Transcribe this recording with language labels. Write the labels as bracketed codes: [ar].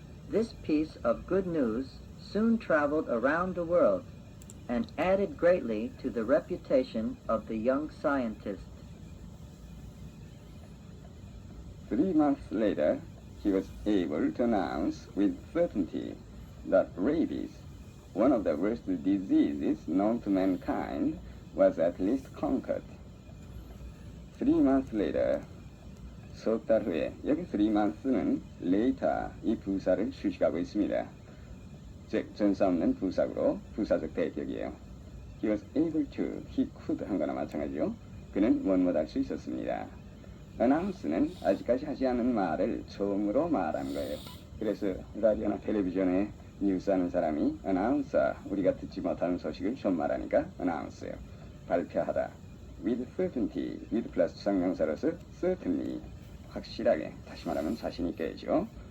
[en] This piece of good news soon traveled around the world and added greatly to the reputation of the young scientist. 3 months later, he was able to announce with certainty that rabies, one of the worst diseases known to mankind, was at least conquered. 3 months later, [ko] 석 달 후에, 여기 3 months는 later 이 부사를 수식하고 있습니다. 즉, 전사 없는 부사구로 부사적 대격이에요. He was able to, he could 한 거나 마찬가지요. 그는 뭐뭐 할 수 있었습니다. announce는 아직까지 하지 않은 말을 처음으로 말하는 거예요. 그래서 라디오나 텔레비전에 뉴스하는 사람이 announcer, 우리가 듣지 못하는 소식을 좀 말하니까 announce예요. 발표하다. with certainty, with 플러스 상명사로서 certainly, 확실하게, 다시 말하면 자신 있게죠.